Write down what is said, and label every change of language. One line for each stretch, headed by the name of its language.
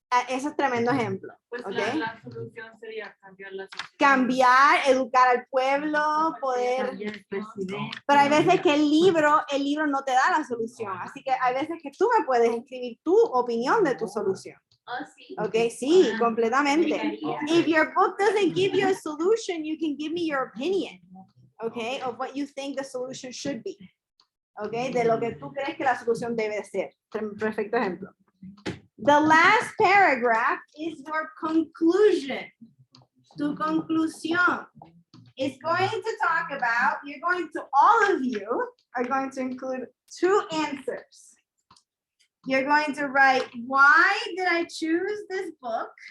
Spanish: Ese es tremendo ejemplo. Pues
English: ¿Ok?
Spanish: la solución sería cambiar la sociedad. Cambiar, educar al pueblo, poder... Cambiar el presidente. Pero hay veces que el libro no te da la solución. Así que hay veces que tú me puedes escribir tu opinión de tu solución. Oh, sí. Ok, sí, completamente.
English: If your book doesn't give you a solution, you can give me your opinion. Okay, of what you think the solution should be.
Spanish: Okay, de lo que tú crees que la solución debe ser. Perfecto ejemplo.
English: The last paragraph is your conclusion.
Spanish: Tu conclusión
English: is going to talk about, all of you are going to include 2 answers. You're going to write, why did I choose this book?